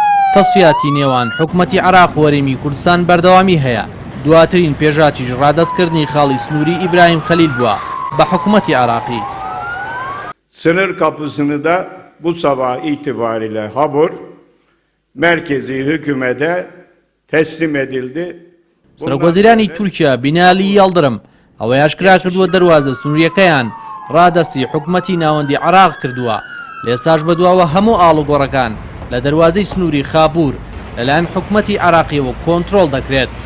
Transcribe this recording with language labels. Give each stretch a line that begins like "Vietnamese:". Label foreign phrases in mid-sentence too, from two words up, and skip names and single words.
Central Kurdish: تەسفیاتی نێوان حکومەتی عێراق و هەرێمی کوردستان بەردەوامی هەیە. دواترین پێشاتیش ڕادەستکردنی خاڵی سنووری ئیبراهیم خەلیل بووە بە حکومەتی عێراقی.
Turkish: Sınır kapısını da bu sabah itibariyle Habur merkezi hükümete teslim edildi.
Central Kurdish: سەرۆکوەزیرانی تورکیا بینالی یاڵدرم ئەوەی ئاشکرا کردووە دەواازە سنووریەکەیان ڕادەستی حکومەتی ناوەندی عێراق کردووە. لێستاش بەدواوە هەموو ئاڵوگۆڕەکان لە دەواازەی سنووری خابوور لەلایەن حکومەتی عێراقیەوە کۆنتڕۆڵ دەکرێت.